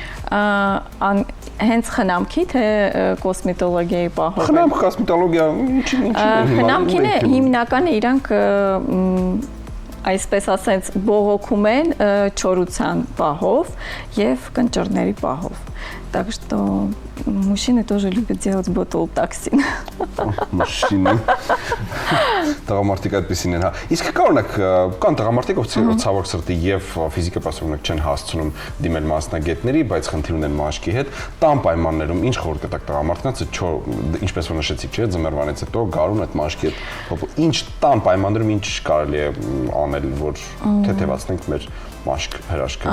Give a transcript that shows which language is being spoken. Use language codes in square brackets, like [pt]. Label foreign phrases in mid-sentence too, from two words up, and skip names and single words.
[hy] հենց խնամքի թե կոսմետոլոգիայի պահով խնամք կոսմետոլոգիա ինչի խնամքին է հիմնականը իրանք այսպես ասած բողոքում են չորության պահով եւ կնճռների պահով [ru] так что мужчины тоже любят делать ботол токсин [hy] Մաշինը տղամարդիկ այդպեսին են հա իսկ կան տղամարդիկ ով ցավոք սրտի եւ ֆիզիկապես օրինակ չեն հասցնում դիմել մասնագետների բայց խնդիր ունեն մաշկի հետ տան պայմաններում ինչ խորհուրդ կտաք տղամարդկանց ինչպես որ նշեցիք չէ ձմեռվանից հետո գարուն այդ մաշկի հետ ինչ տան պայմաններում ինչ կարելի է անել որ թեթևացնենք մեր մաշկ հրաշքը